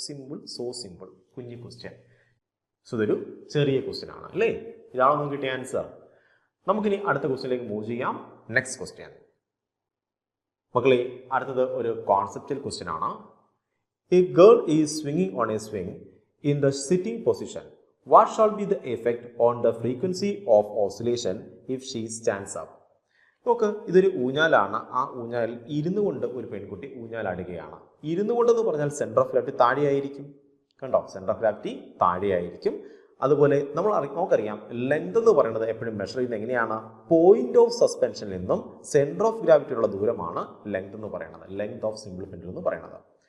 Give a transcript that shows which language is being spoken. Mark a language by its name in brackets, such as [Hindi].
[Malayalam] Simple, so simple, കുഞ്ഞു question. So ഇതൊരു ചെറിയ ക്വസ്റ്റ്യൻ ആണ് അല്ലേ? ഇതാണോ നമുക്ക് കിട്ടിയ ആൻസർ? നമുക്കിനി അടുത്ത ക്വസ്റ്റ്യനിലേക്ക് മൂവ് ചെയ്യാം. നെക്സ്റ്റ് ക്വസ്റ്റ്യൻ മക്കളെ, അടുത്തത് ഒരു കോൺസെപ്റ്റൽ ക്വസ്റ്റ്യൻ ആണ്. [English] A girl is swinging on a swing in the sitting position. What shall be the effect on the frequency of oscillation if she stands up? [Malayalam] നോക്ക്, ഇതൊരു ഊഞ്ഞാലാണ്. ആ ഊഞ്ഞാലിൽ ഇരുന്നു കൊണ്ട് ഒരു പെൺകുട്ടി ഊഞ്ഞാലാടുകയാണ്. ഇരുന്നു കൊണ്ടെന്ന് പറഞ്ഞാൽ സെൻറ്റർ ഓഫ് ഗ്രാവിറ്റി താഴെയായിരിക്കും. കണ്ടോ, സെൻറ്റർ ഓഫ് ഗ്രാവിറ്റി താഴെയായിരിക്കും. അതുപോലെ നമുക്കറിയാം ലെങ്ത് എന്ന് പറയുന്നത് എപ്പോഴും മെഷർ ചെയ്യുന്നത് എങ്ങനെയാണ്? പോയിന്റ് ഓഫ് സസ്പെൻഷനിൽ നിന്നും സെന്റർ ഓഫ് ഗ്രാവിറ്റിയുള്ള ദൂരമാണ് ലെങ്ത് എന്ന് പറയുന്നത്, [English] length of simple pendulum [Malayalam] എന്ന് പറയുന്നത്.